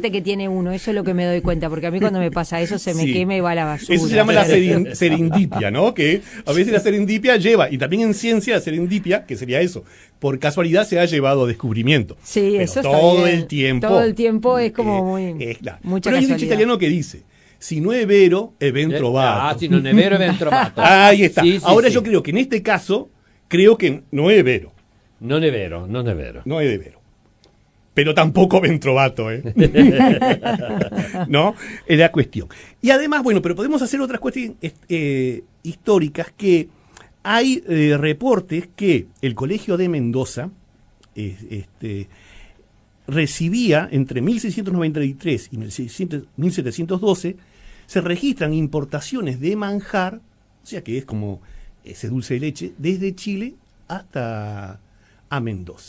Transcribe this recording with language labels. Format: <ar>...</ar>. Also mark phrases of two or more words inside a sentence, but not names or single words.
<es>suerte que tiene uno, eso es lo que me doy cuenta, porque a mí cuando me pasa eso se me quema y va a la basura. Eso se llama la serendipia, ¿no? Que a veces la serendipia lleva, y también en ciencia la serendipia, que sería eso, por casualidad se ha llevado a descubrimiento. Sí, pero eso está todo bien. el tiempo. Todo el tiempo es como claro. mucha Pero hay un dicho casualidad. italiano que dice, si no es vero,</es> <it>è ben trovato. Si non è vero, è ben trovato.</it> <es>Ahí está. Sí, Ahora sí. yo creo que en este caso, creo que no es vero.</es> <it>Non è vero, non è vero.</it> <es>No es de vero. Pero tampoco</es> <it>ben trovato,</it> <es>¿eh? ¿No? Es la cuestión. Y además, bueno, pero podemos hacer otras cuestiones históricas, que hay reportes que el Colegio de Mendoza recibía entre 1693 y 1712, se registran importaciones de manjar, o sea que es como ese dulce de leche, desde Chile hasta a Mendoza.</es>